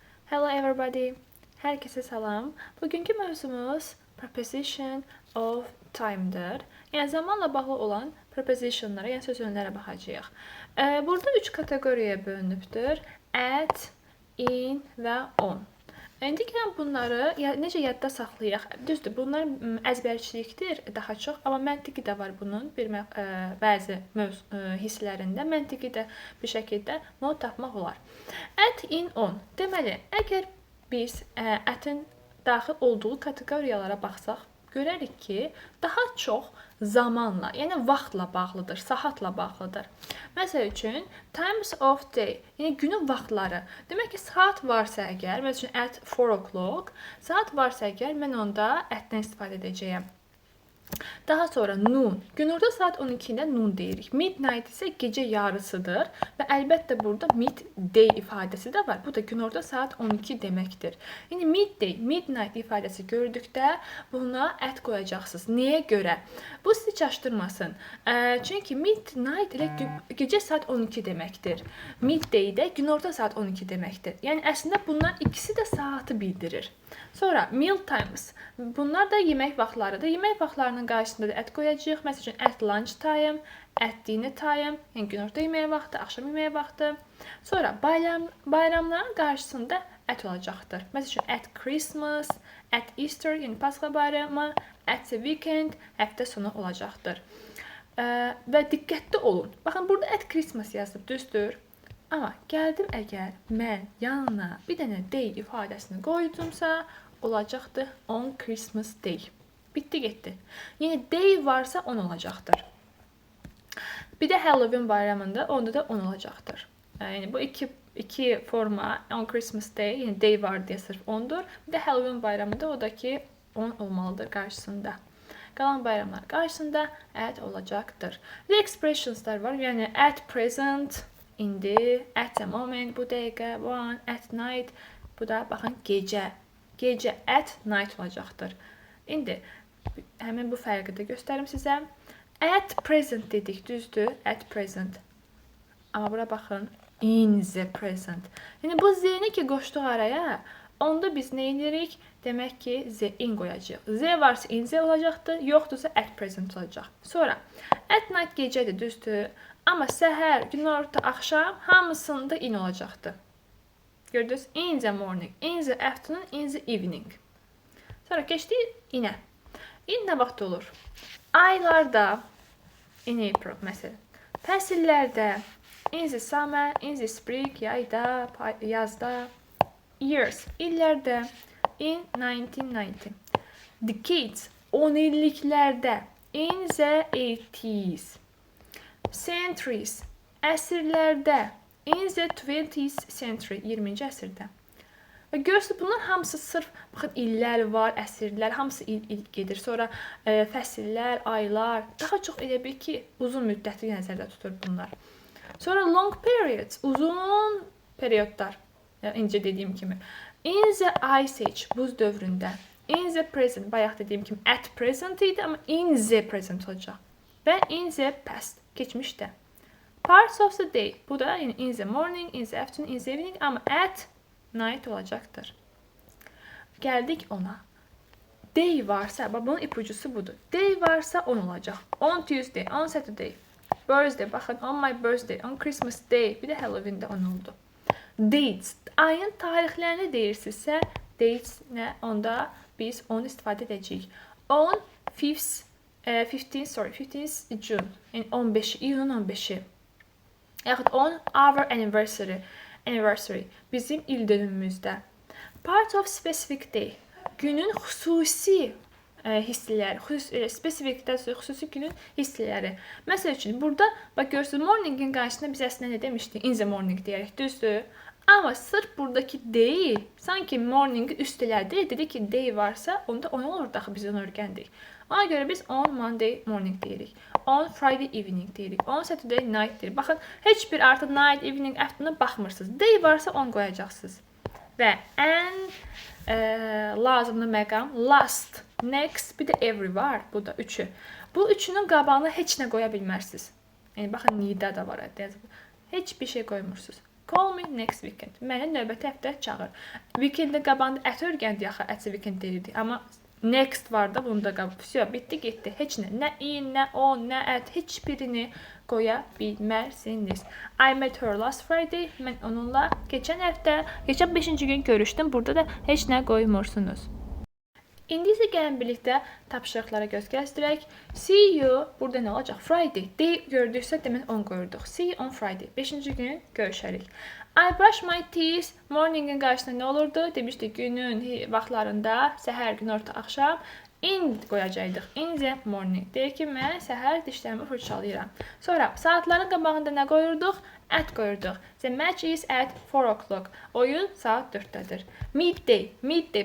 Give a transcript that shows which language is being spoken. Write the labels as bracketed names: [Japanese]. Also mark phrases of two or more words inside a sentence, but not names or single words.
[English] Hello everybody. [Azerbaijani] Herkese salam. Bugünkü mövzumuz [English] preposition of time'dır. [Azerbaijani] Yəni zamanla bağlı olan prepositionlara, yəni söz önlərə baxacağıq. Burada 3 kateqoriyaya bölünübdür. At, in və on. İndi gəlin bunları necə yadda saxlayaq? Düzdür, bunlar əzbərçilikdir daha çox, amma məntiqi də var bunun bəzi hisslərində. Məntiqi də bir şəkildə not tapmaq olar. [English] At, in, on. [Azerbaijani] Deməli, əgər biz ətin daxil olduğu kateqoriyalara baxsaq, görərik ki, daha çox zamanla, yəni vaxtla bağlıdır, saatla bağlıdır. Məsəl üçün, [English] times of day, [Azerbaijani] yəni günün vaxtları. Demək ki, saat varsa əgər, məsəl üçün, [English] at 4 o'clock, [Azerbaijani] saat varsa əgər, mən onda atdən istifadə edəcəyəm. Daha sonra noon. Günorta saat 12-də noon deyirik. Midnight isə gecə yarısıdır və əlbəttə burada midday ifadəsi də var. Bu da günorta saat 12 deməkdir. Yəni [English] midday, midnight [Azerbaijani] ifadəsi gördükdə buna at qoyacaqsınız. Nəyə görə? Bu sizi çaşdırmasın. Çünki midnight ilə gecə saat 12 deməkdir. Midday də günorta saat 12 deməkdir. Yəni əslində bunlar ikisi də saatı bildirir. [English] Sonra meal times. [Azerbaijani] Bunlar da yemək vaxtlarıdır. Yemək vaxtlarının qarşısında da at qoyacağıq. Məsəl üçün [English] at lunch time, at dinner time, [Azerbaijani] yəni günorta yeməyi vaxtı, axşam yeməyi vaxtı. Sonra bayramların qarşısında at olacaqdır. Məsəl üçün [English] at Christmas, at Easter, [Azerbaijani] yəni Pasxa bayramı, [English] at the weekend, [Azerbaijani] həftə sonu olacaqdır. Və diqqətli olun. Baxın, burada [English] at Christmas [Azerbaijani] yazılıb, düzdür. Amma gəldim əgər mən yanına bir dənə day ifadəsini qoydumsa, olacaqdır [English] on Christmas day. [Azerbaijani] Bitdi, getdi. Yəni day varsa on olacaqdır. Bir də Halloween bayramında onda da on olacaqdır. Yəni bu iki forma [English] on Christmas day, [Azerbaijani] yəni day var deyə sırf ondur. Bir də Halloween bayramında o da ki on olmalıdır qarşısında. Qalan bayramlar qarşısında at olacaqdır. Bir də expressionslar var. Yəni [English] at present, [Azerbaijani] indi, [English] at the moment, [Azerbaijani] bu dəqiqə, [English] one, at night, [Azerbaijani] bu da baxın gecə. Gecə [English] at night [Azerbaijani] olacaqdır. İndi həmin bu fərqi də göstərim sizə. [English] At present [Azerbaijani] dedik, düzdür? [English] At present. [Azerbaijani] Amma bura baxın, [English] in the present. [Azerbaijani] Yəni bu z-ni ki qoşduq araya, onda biz nə edirik? Demək ki, z in qoyacağıq. Z varsa in z olacaqdır, yoxdursa [English] at present [Azerbaijani] olacaq. Sonra [English] at night [Azerbaijani] gecədir, düzdür? Amma səhər, günorta, axşam hamısında in olacaqdır. Gördünüz? [English] In the morning, in the afternoon, in the evening. [Azerbaijani] Sonra keçdik inə. İn nə vaxt olur? Aylarda, [English] in April məsələn. [Azerbaijani] Fəsillərdə, [English] in the summer, in the spring, [Azerbaijani] yayda, yazda. Years, illərdə, [English] in 1990. Decades, 10 illiklərdə, in the 80s. Centuries, əsrlərdə, in the 20th century, [Azerbaijani] 20-ci əsrdə. Və görürsünüz, bunlar hamısı sırf, baxın, illər var, əsrlər, hamısı il gedir. Sonra fəsillər, aylar, daha çox elə bil ki, uzun müddətli nəzərdə tutur bunlar. Sonra [English] long periods, [Azerbaijani] uzun periodlar, incə dediyim kimi. [English] In the ice age, [Azerbaijani] buz dövründə. [English] In the present, [Azerbaijani] bayaq dediyim kimi, [English] at present [Azerbaijani] idi, amma [English] in the present [Azerbaijani] olacaq. [English] Və in the past, keçmişdə. Parts of the day, [Azerbaijani] bu da [English] in the morning, in the afternoon, in the evening, amma at night olacaqdır. [Azerbaijani] Gəldik ona. Day varsa, bunun ipucusu budur. Day varsa on olacaq. [English] On Tuesday, on Saturday, birthday, baxın, on my birthday, on Christmas day, [Azerbaijani] bir də Halloween'də on oldu. Dates, ayın tarixlərini deyirsinizsə, dates nə? Onda biz onu istifadə edəcəyik. [English] On 15th June, [Azerbaijani] yəni 15, iyunun 15-i. [English] Yaxud on our anniversary, [Azerbaijani] bizim il dönümümüzdə. [English] Part of specific day, [Azerbaijani] günün xüsusi hissələri, xüsusi günün hissələri. Məsəl üçün, burada, bax görürsünüz, morningin qarşısında biz əslində nə demişdik? [English] In the morning [Azerbaijani] deyərək, düzdür? Amma sırf buradakı day, sanki morningi üstələdi, dedi ki, day varsa, onda on olur daxı biz onu öyrəndik. Ona görə biz [English] on Monday morning [Azerbaijani] deyirik. [English] On Friday evening deyirik. On Saturday night [Azerbaijani] deyirik. Baxın, heç bir artıq [English] night, evening, afternoon [Azerbaijani] baxmırsınız. Day varsa on qoyacaqsınız. Və ən lazımlı məqam [English] last, next, [Azerbaijani] bir də every var. Bu da üçü. Bu üçünün qabağına heç nə qoya bilmərsiniz. Yəni, baxın, nida da var. Heç bir şey qoymursunuz. [English] call me next weekend. [Azerbaijani] Məni növbəti həftə çağır. Weekend-də qabağında at örgəndi axı, [English] at weekend [Azerbaijani] deyirdi. Amma next var da bunda qabı. Всё, bitdi, getdi. Heç nə, nə in, nə on, nə at, heç birini qoya bilmərsiniz. [English] I met her last Friday. [Azerbaijani] Mən onunla keçən 5-ci gün görüşdüm. Burada da heç nə qoymursunuz. İndi isə gəlin birlikdə tapşırıqlara göz gəzdirək. [English] See you, [Azerbaijani] burada nə olacaq? Friday. Day gördüksə demək 10 qoyurduq. [English] See you on Friday. [Azerbaijani] 5-ci gün görüşərik. [English] I brush my teeth. [Azerbaijani] Morning'in qarşısında nə olurdu? Demişdik günün vaxtlarında, səhər, gün, orta, axşam. [English] In qoyacaqdıq. In the morning. [Azerbaijani] Deyək ki, mən səhər dişlərimi fırçalayıram. Sonra saatların qabağında nə qoyurduq? At qoyurduq. [English] The match is at 4 o'clock. [Azerbaijani] Oyun saat 4-dədir. [English] Midday. Midday.